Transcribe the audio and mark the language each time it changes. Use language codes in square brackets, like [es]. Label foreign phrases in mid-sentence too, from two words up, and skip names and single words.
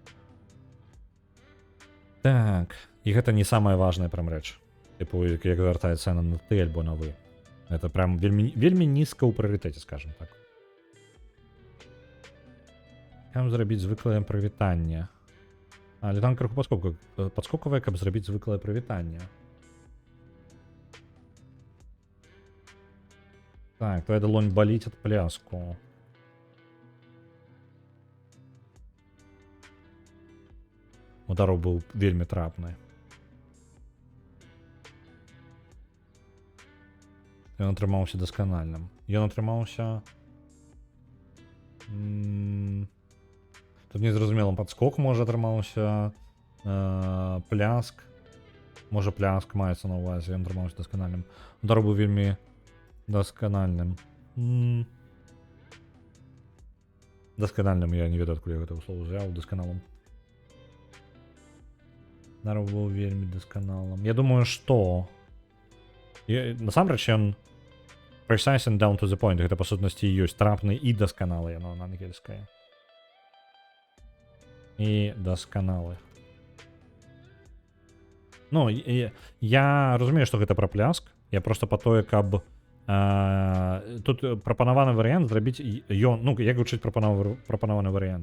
[be] Так, і гэта не самая важная прям рэч. Типу, як вяртаецца яна на ты альбо на вы. Это прям вельмі нізка ў прыярытэце, скажем так. Каб зрабіць звыклае прывітанне. Але там крыху падскокавае, каб зрабіць звыклае прывітанне. [uk] Так, твоя долонь болить от пляску. [be] Удар быў вельмі трапны. Ён атрымаўся дасканальным. Ён атрымаўся... Тут незразумелым падскок, можа, атрымаўся пляск. Можа, пляск маецца на ўвазе, ён атрымаўся дасканальным. Удар быў вельмі дасканальным. Дасканальным, я не ведаю, адкуль я гэта [ru] слово взял, [be] дасканалым. Удар быў вельмі дасканалым. Я думаю, што... Насамрэч, ён [en] precise and down to the point. [be] Гэта, па сутнасці, ёсць трапны і дасканалы, яно на ангельскае. І дасканалы. Ну, я разумею, што гэта пра пляск. Я просто па тое, каб Тут прапанаваны варыянт зрабіць ён, ну як гучыць прапанаваны варыянт.